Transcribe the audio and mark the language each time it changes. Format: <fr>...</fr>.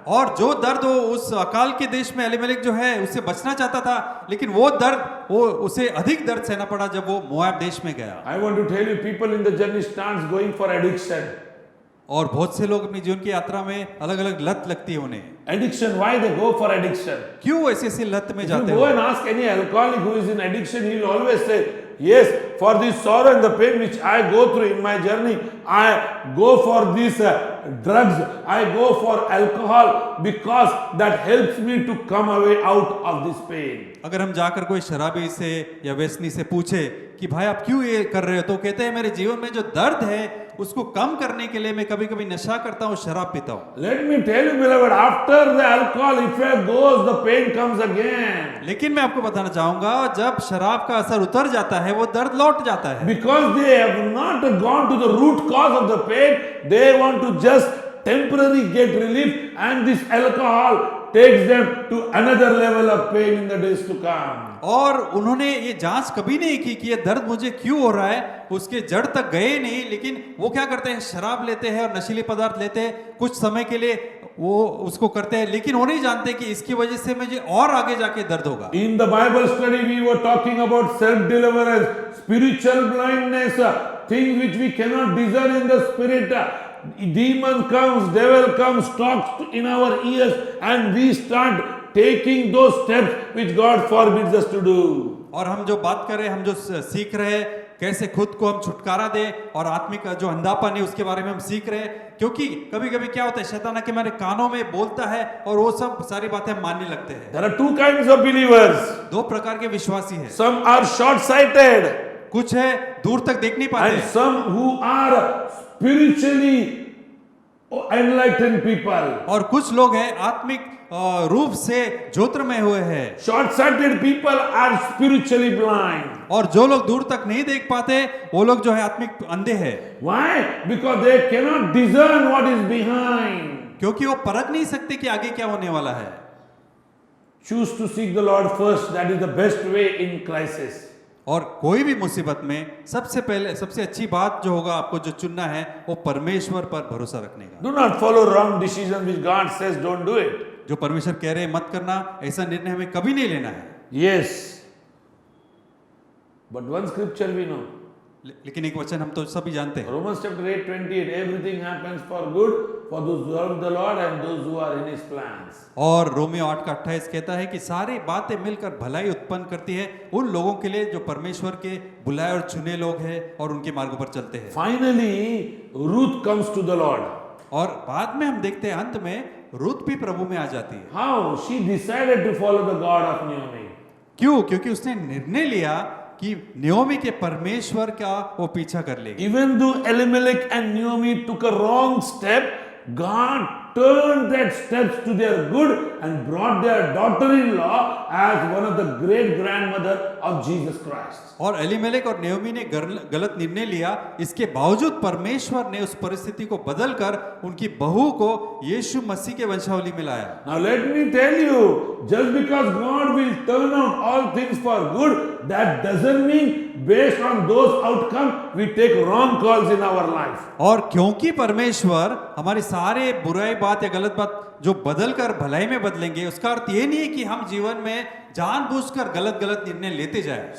<hi>और जो दर्द वो उस अकाल के देश में एलीमेलेक जो है उससे बचना चाहता था, लेकिन वो दर्द वो उसे अधिक दर्द सहना पड़ा जब वो मोआब देश में गया।</hi> <en>I want to tell you, people in the journey starts going for addiction.</en> <hi>और बहुत से लोग अपनी जीवन की यात्रा में अलग अलग लत लगती है उन्हें।</hi> <en>Addiction, why they go for addiction?</en> <hi>क्यों ऐसे लत में</hi> <en>If you</en> <hi>जाते</hi> <en>go</en> <hi>हो?</hi> <en>and ask any alcoholic who is in addiction, he will always say, yes, for this sorrow and the pain which I go through in my journey, I go for these drugs, I go for alcohol because that helps me to come away out of this pain.</en> <hi>अगर हम जाकर कोई शराबी से या व्यसनी से पूछे कि भाई आप क्यों ये कर रहे हो, तो कहते हैं मेरे जीवन में जो दर्द है उसको कम करने के लिए मैं कभी कभी नशा करता हूँ, शराब पीता हूँ।</hi> <en>Let me tell you, beloved, after the alcohol effect goes, the pain comes again.</en> <hi>लेकिन मैं आपको बताना चाहूंगा जब शराब का असर उतर जाता है वो दर्द लौट जाता है।</hi> <en>Because they have not gone to the root cause of the pain, they want to just temporarily get relief, and this alcohol takes them to another level of pain in the days to come.</en> <hi>और उन्होंने ये जांच कभी नहीं की कि ये दर्द मुझे क्यों हो रहा है, उसके जड़ तक गए नहीं, लेकिन वो क्या करते हैं, शराब लेते हैं और नशीले पदार्थ लेते हैं, कुछ समय के लिए वो उसको करते हैं, लेकिन वो नहीं जानते कि इसकी वजह से मुझे और आगे जाके दर्द होगा।</hi> <en>In the Bible study, we were talking about self-deliverance, spiritual blindness, things which we cannot discern in the spirit. Demon comes, devil comes, talks in our ears, and we start taking those steps which God forbids us to do.</en> <hi>और हम जो बात कर रहे हैं, हम जो सीख रहे हैं कैसे खुद को हम छुटकारा दें और आत्मिक जो अंधापन है उसके बारे में हम सीख रहे हैं, क्योंकि कभी कभी क्या होता है, शैतान के हमारे कानों में बोलता है और वो सब सारी बातें हम मानने लगते हैं।</hi> <en>There are two kinds of believers.</en> <hi>दो प्रकार के विश्वासी हैं,</hi> <en>Some are short-sighted,</en> <hi>कुछ है दूर तक देख नहीं पाते,</hi> <en>and some who are spiritually enlightened people.</en> <hi>और कुछ लोग हैं आत्मिक रूप से ज्योतिर्मय हुए हैं।</hi> <en>Short-sighted people are spiritually blind.</en> <hi>और जो लोग दूर तक नहीं देख पाते वो लोग जो है आत्मिक अंधे हैं।</hi> <en>Why? Because they cannot discern what is behind.</en> <hi>क्योंकि वो परख नहीं सकते कि आगे क्या होने वाला है।</hi> <en>Choose to seek the Lord first. That is the best way in crisis.</en> <hi>और कोई भी मुसीबत में सबसे पहले सबसे अच्छी बात जो होगा आपको जो चुनना है वो परमेश्वर पर भरोसा रखने का।</hi> <en>Do not follow wrong decisions which God says don't do it.</en> <hi>जो परमेश्वर कह रहे हैं मत करना, ऐसा निर्णय हमें कभी नहीं लेना है।</hi> <en>Yes. But one scripture we know.</en> <hi>लेकिन एक वचन हम तो सभी जानते हैं,</hi> <en>Romans chapter 8:28. Everything happens for good for those who love the Lord and those who are in His plans.</en> <hi>और रोमियो 8:28 कहता है कि सारी बातें मिलकर भलाई उत्पन्न करती है उन लोगों के लिए जो परमेश्वर के बुलाए और चुने लोग हैं और उनके मार्गों पर चलते हैं।</hi> <en>Finally, Ruth comes to the Lord.</en> <hi>और बाद में हम देखते हैं अंत में रूत भी प्रभु में आ जाती है।</hi> <en>How? She decided to follow the God of Naomi.</en> <hi>क्यों? क्योंकि उसने निर्णय लिया कि नयोमी के परमेश्वर का वो पीछा कर लेगी।</hi> <en>Even though Elimelech and Naomi took a wrong step, God turned that steps to their good and brought their daughter-in-law as one of the great grandmother of Jesus Christ.</en> <hi>और एलीमेलेक और नयोमी ने गलत निर्णय लिया, इसके बावजूद परमेश्वर ने उस परिस्थिति को बदलकर उनकी बहू को यीशु मसीह के वंशावली में लाया।</hi> <en>Now let me tell you, just because God will turn out all things for good, that doesn't mean based on those outcomes we take wrong calls in our life.</en> <hi>और क्योंकि परमेश्वर हमारी सारे बुराई बात या गलत बात जो बदलकर भलाई में बदलेंगे, उसका अर्थ ये नहीं है कि हम जीवन में जानबूझकर गलत निर्णय लेते जाए।</hi>